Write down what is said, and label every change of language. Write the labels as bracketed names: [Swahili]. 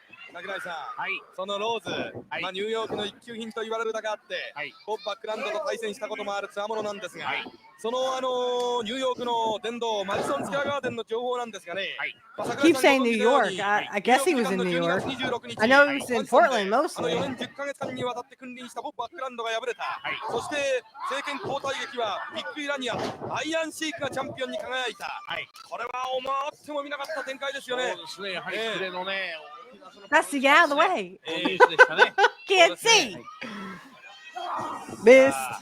[Japanese] 桜井さん、そのローズ、ニューヨークの一級品と言われるだけあって、ボブ・バックランドと対戦したこともある強者なんですが、そのニューヨークの殿堂マディソンスクエアガーデンの情報なんですがね。 [English] Keep saying New York. I guess he was in New York. I know he was in Portland mostly. [Japanese] 4年10ヶ月間にわたって君臨したボブ・バックランドが敗れた。そして政権交代劇はビッグイラニア、アイアンシークがチャンピオンに輝いた。これは思ってもみなかった展開ですよね。そうですね。やはりキレのね。 [English] Dusty, get out of the way. Can't see. Missed.